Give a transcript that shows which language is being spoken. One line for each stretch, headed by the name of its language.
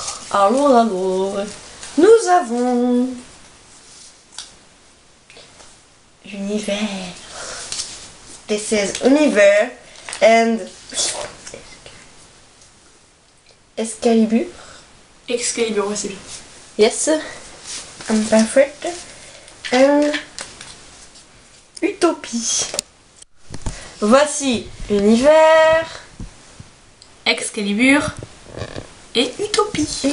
French: Alors, nous avons Univers.
English: This is Univers and Excalibur.
French: Excalibur, ouais, c'est bien.
English: Yes, I'm perfect. And Utopie.
French: Voici Univers, Excalibur et Utopie.